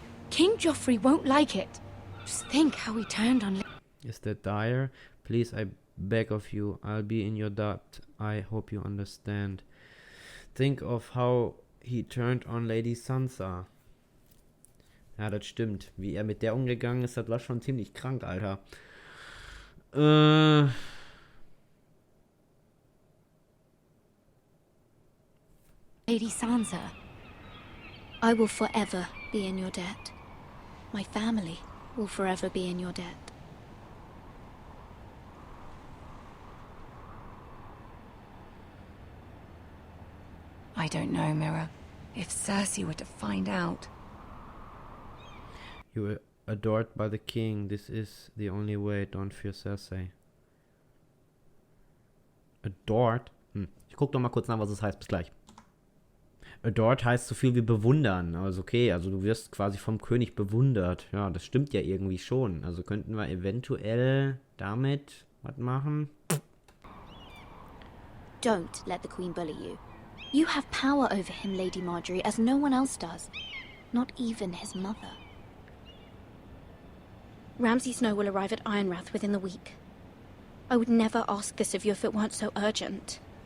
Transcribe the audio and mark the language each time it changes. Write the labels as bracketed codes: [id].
[en] King Joffrey won't like it. Just think how he turned on... Is that dire? Please, I beg of you. I'll be in your debt. I hope you understand. Think of how he turned on Lady Sansa. [de] Ja, das stimmt. Wie er mit der umgegangen ist, das war schon ziemlich krank, Alter. [en] Lady Sansa, I will forever be in your debt. My family will forever be in your debt. I don't know, Mirror. If Cersei were to find out... You were adored by the king. This is the only way. Don't fear Cersei. Adored? [de] Ich guck doch mal kurz nach, was es heißt. Bis gleich. Adored heißt so viel wie bewundern. Also okay, also du wirst quasi vom König bewundert. Ja, das stimmt ja irgendwie schon. Also könnten wir eventuell damit was machen? [en] Don't let the Queen bully you. You have power over him, Lady Marjorie, as no one else does. Not even his mother. Ramsay Snow will arrive at Ironrath within the week. I would never ask this of you if it weren't so urgent.